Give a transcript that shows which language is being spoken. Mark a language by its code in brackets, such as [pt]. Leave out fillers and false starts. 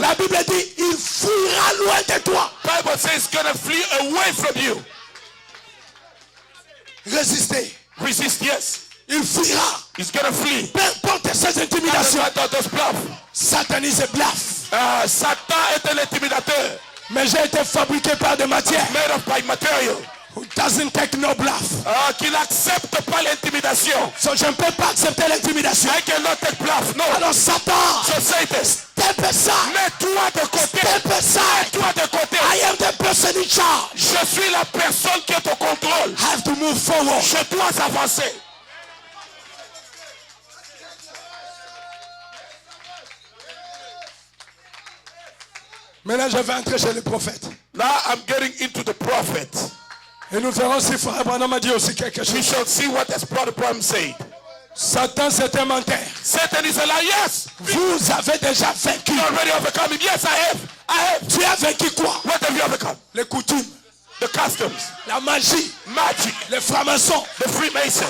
[fr] La Bible dit, il fuira loin de toi. [en] Bible says he's gonna flee away from you. [fr] Résistez. [en] Resist, yes. [fr] Il fuira. [en] He's gonna flee. [fr] Peu importe ses intimidations. Satanisme blaffe. Satan est un intimidateur. Mais j'ai été fabriqué par des matières. [en] Made of by material. Who doesn't take no bluff. [fr] Qui n'accepte pas l'intimidation. So, je ne peux pas accepter l'intimidation. [en] I cannot take bluff, no. [fr] Alors Satan, [en] so Satan, step aside. [fr] Mets-toi de côté. [en] Step aside. [fr] Mets-toi de côté. [en] I am the person in charge. [fr] Je suis la personne qui est au contrôle. [en] I have to move forward. [fr] Je dois avancer. Maintenant, je vais entrer chez le prophète. [en] Now I'm getting into the prophet. [fr] Et nous verrons si Frère Branham a dit aussi quelque chose. [en] We shall see what has Brother Branham said. [fr] Satan, c'est un menteur. [en] Satan is a liar. Yes. [fr] Vous avez déjà vaincu. [en] You already overcome him. Yes, I have. [fr] Tu as vaincu quoi? [en] What have you overcome? [fr] Les coutumes. [en] The customs. [fr] La magie. [en] Magic. [fr] Les francs-maçons. [en] The Freemasons.